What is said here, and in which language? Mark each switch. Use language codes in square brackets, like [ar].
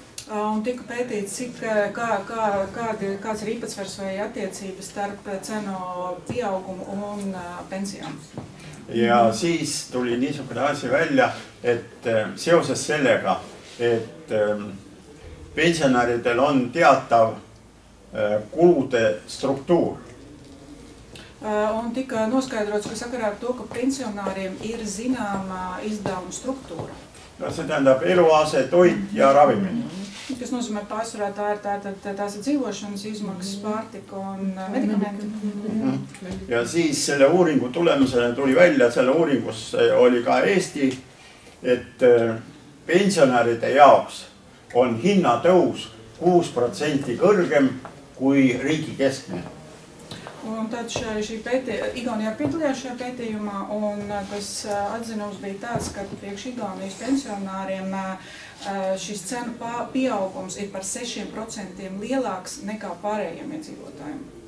[lv] Un tika pētīts, kāds ir īpatsvars vai attiecības starp cenu pieaugumu un pensijām. [et] Ja siis tuli niisugune asi välja, et seoses sellega, et pensionäridel on teatav kulude struktuur. [lv] Un tika noskaidrots, ka sakarā ar to, ka pensionāriem ir zināma izdevuma struktūra. [et] See tähendab eluase, toit ja ravimid. [lv] Kas nozīmē pārsvarā tās ir dzīvošanas izmaksas, pārtika un medikamenti. [et] Ja siis selle uuringu tulemusena tuli välja, selle uuringus oli ka Eesti, et pensionäride jaoks on hinnatõus 6% kõrgem kui riigi keskmine. [lv] Un tad Igaunijā piedalījās šajā pētījumā, un tas atzinums bija tāds, ka priekš Igaunijas pensionāriem šis cenu pieaugums ir par 6% lielāks nekā pārējiem iedzīvotājiem.